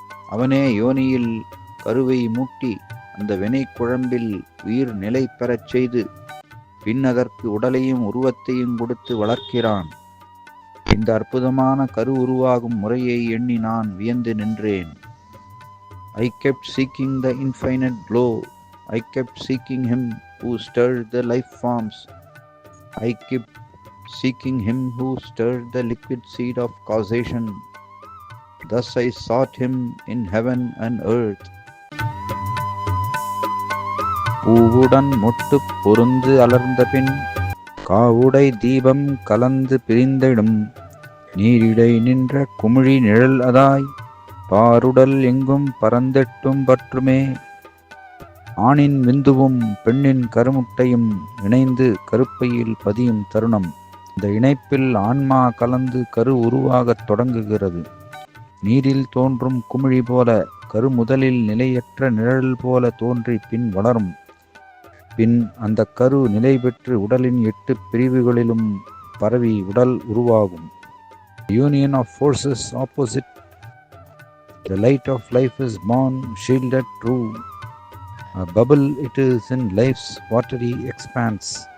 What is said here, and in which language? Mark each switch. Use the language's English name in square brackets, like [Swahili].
[Tamil] அவனே யோனியில் கருவை மூட்டி அந்த வினை குழம்பில் உயிர் நிலை பெறச் செய்து பின் அதற்கு உடலையும் உருவத்தையும் கொடுத்து வளர்க்கிறான். இந்த அற்புதமான கரு உருவாகும் முறையை எண்ணி நான் வியந்து நின்றேன். [English] I kept seeking the infinite glow. I kept seeking him who stirred the life forms. I kept seeking him who stirred the liquid seed of causation. Thus I sought him in heaven and earth. [Tamil] பூவுடன் மொட்டு பொருந்து அலர்ந்த பின் காவுடை தீபம் கலந்து பிரிந்திடும் நீரிடை நின்ற குமிழி நிழல் அதாய் பாருடல் எங்கும் பரந்தெட்டும் பற்றுமே. ஆணின் விந்துவும் பெண்ணின் கருமுட்டையும் இணைந்து கருப்பையில் பதியும் தருணம். இந்த இணைப்பில் ஆன்மா கலந்து கரு உருவாகத் தொடங்குகிறது. நீரில் தோன்றும் குமிழி போல கரு முதலில் நிலையற்ற நிழல் போல தோன்றி பின் வளரும். பின் அந்த கரு நிலை பெற்று உடலின் 8 பிரிவுகளிலும் பரவி உடல் உருவாகும். [English] Union of forces opposite. The light of life is born, shielded true. A bubble it is in life's watery expanse.